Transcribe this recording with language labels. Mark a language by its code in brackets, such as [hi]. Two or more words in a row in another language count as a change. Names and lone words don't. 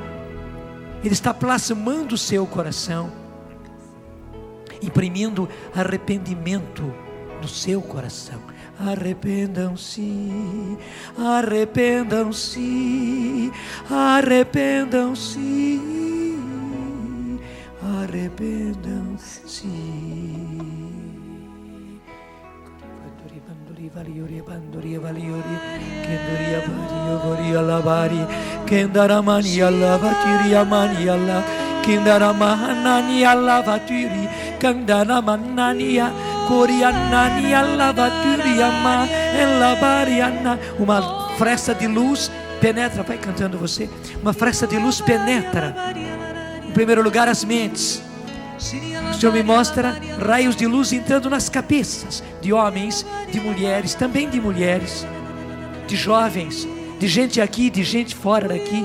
[pt] Ele está plasmando o seu coração, imprimindo arrependimento no seu coração. Arrependam-se, arrependam-se, arrependam-se, arrependam-se. Valiori bandori valiori kendoria vario voria lavari kendaramani allavatiri amani alla kendaramani allavatiri kendaramanani Uma fresta de luz penetra, vai cantando você. Uma fresta de luz penetra, em primeiro lugar, as mentes. O Senhor me mostra raios de luz entrando nas cabeças de homens, de mulheres, também de mulheres, de jovens, de gente aqui, de gente fora daqui.